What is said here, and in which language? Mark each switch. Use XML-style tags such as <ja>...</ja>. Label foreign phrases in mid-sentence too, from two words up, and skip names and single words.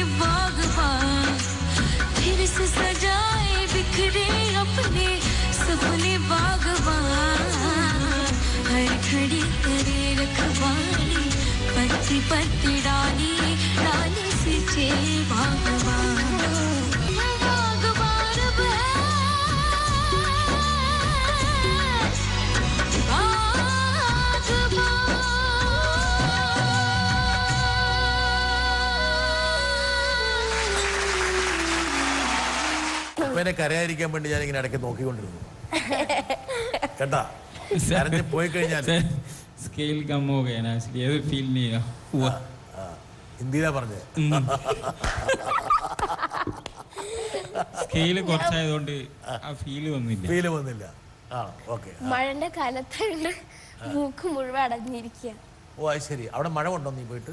<hi>बागबान, फिर से सजाए बिखरे अपने सपने बागबान, हर घड़ी करे रखवाली पत्ती पत्ती डाली डाली सींचे बागबान, बागबान रब है</hi> <ml>ഉപ്പേനെ കരയായിരിക്കാൻ വേണ്ടി ഞാൻ ഇങ്ങനെ ഇടയ്ക്ക് നോക്കിക്കൊണ്ടിരുന്നു കേട്ടാ. കരഞ്ഞ് പോയി കഴിഞ്ഞാൽ</ml> <hi>स्केल कम हो गया ना, इसलिए फील नहीं हुआ.</hi> <ml>ഹിന്ദിയിലാ പറഞ്ഞേ. സ്കെയില് കുറച്ചായതുകൊണ്ട് ആ ഫീല് വന്നില്ല. മഴന്റെ കാലത്തായിട്ട് മൂക്ക് മുഴുവൻ അടഞ്ഞിരിക്കുക. ഓ അത് ശരി. അവിടെ മഴ കൊണ്ടോ നീ പോയിട്ട്?</ml>